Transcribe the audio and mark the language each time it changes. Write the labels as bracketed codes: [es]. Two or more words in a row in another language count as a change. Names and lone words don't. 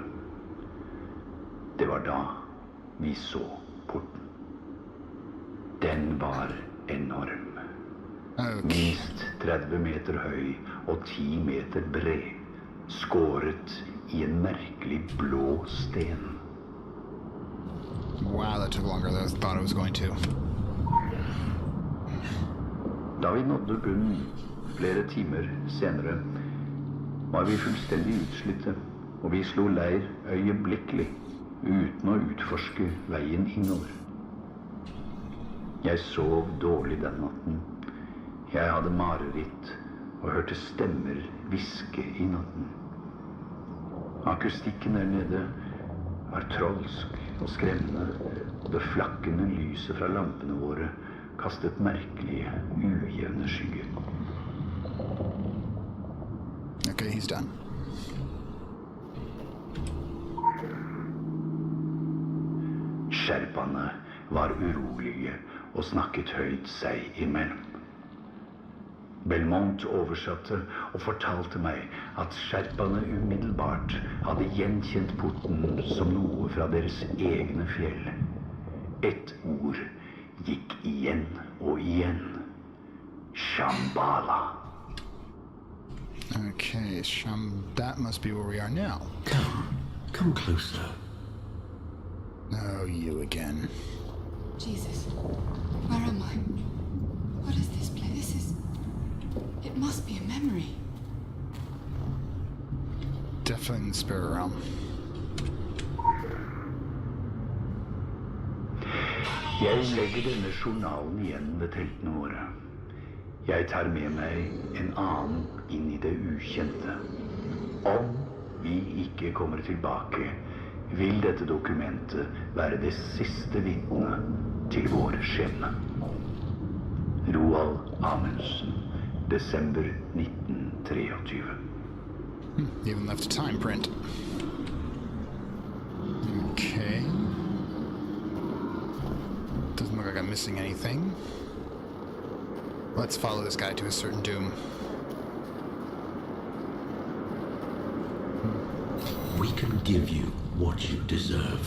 [no] Det var da vi så porten. Den var enorm. Okay. Minst 30 meter høy og 10 meter bred, skåret i en merkelig blå sten. [en] Wow, that took longer than I thought it was going to. [no] Da vi nådde bunnen flere timer senere, var vi fullstendig utslitte og vi slo leir øyeblikkelig, uten å utforske veien innover. Jeg sov dårlig den natten. Jeg hadde mareritt og hørte stemmer hviske i natten. Akustikken der nede var trolsk og skremmende, og det flakkende lyset fra lampene våre kastet merkelige, ujevne skygger. [en] Okay, he's done. [no] Sherpaene var urolige og snakket høyt seg imellom. Belmont oversatte og fortalte meg at sherpaene umiddelbart hadde gjenkjent porten som noe fra deres egne fjell. Et ord gikk igjen og igjen. Shambhala. [en] Okay, that must be where we are now. Come closer. Oh, you again. Jesus, where am I? What is this place? It must be a memory. Definitely in the spirit realm. [no] Jeg legger denne journalen igjen ved teltene våre. Jeg tar med meg en annen inn i det ukjente. Om vi ikke kommer tilbake, vil dette dokumentet være det siste vitne til vår skjebne. Roald Amundsen, desember 1923. [en] Even left a time print. Okay. Doesn't look like I'm missing anything. Let's follow this guy to a certain doom. We can give you what you deserve.